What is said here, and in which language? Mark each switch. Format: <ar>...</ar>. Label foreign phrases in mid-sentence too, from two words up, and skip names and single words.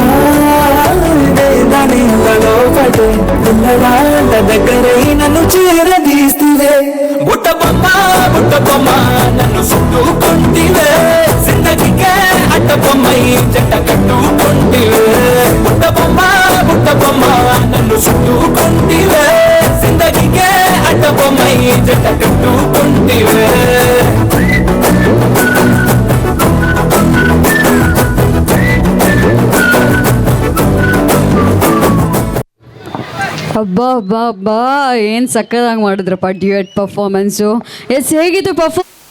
<te>దగ్గరై నన్ను చేరదీస్తువే బుట్ట బొమ్మ నన్ను చుట్టుకుంటివే జిందగీకే అట్ట బొమ్మై జంట కట్టుకుంటివే బుట్ట బొమ్మ నన్ను చుట్టుకుంటివే జిందగీకే అట్ట బొమ్మై జంట కట్టుకుంటివే</te> <kn>ಅಬ್ಬಾ ಅಬ್ಬಾ ಅಬ್ಬಾ ಏನು ಸಕ್ಕದಾಗಿ ಮಾಡಿದ್ರಪ್ಪ</kn> <en>duet performance.</en> <kn>ಎಸ್, ಹೇಗಿತ್ತು ಪರ್ಫಾರ್ಮೆನ್ಸ್?</kn>